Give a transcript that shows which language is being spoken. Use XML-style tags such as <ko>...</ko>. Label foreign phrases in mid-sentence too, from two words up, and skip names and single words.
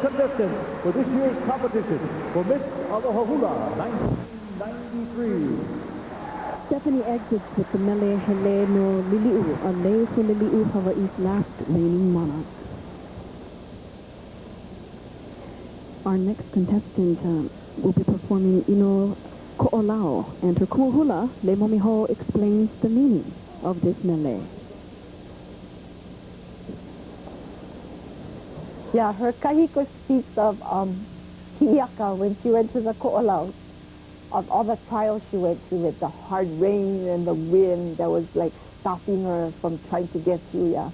<en>contestant for this year's competition for Miss Aloha Hula 1993. Stephanie exits with the mele hele no lili'u, a lei for lili'u Hawaii's last reigning monarch. Our next contestant will be performing Ino Ko'olao, and her</en> <haw>Kumu Hula,</haw> <en>Le Momiho, explains the meaning of this mele. Yeah, her Kahiko speaks of Hiaka when she went to the Ko'olao, of all the trials she went through with the hard rain and the wind that was like stopping her from trying to get through, yeah.</en>